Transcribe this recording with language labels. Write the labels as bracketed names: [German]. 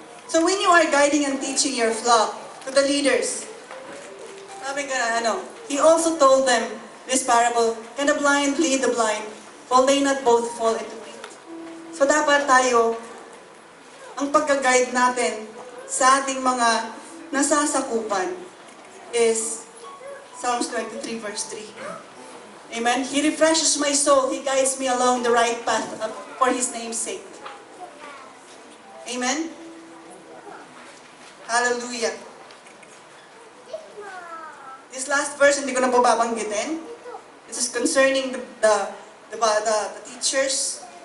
[English] So when you are guiding and teaching your flock to the leaders, [Filipino] sabi nga, [English] he also told them this parable, can the blind lead the blind? Will they not both fall into pit? [Filipino] So dapat tayo, ang pagka-guide natin sa ating mga nasasakupan is Psalms 23 verse 3. [English] Amen? He refreshes my soul. He guides me along the right path for His name's sake. Amen? Hallelujah. This last verse, [Filipino] hindi ko na po babanggitin. [English] This is concerning the teachers.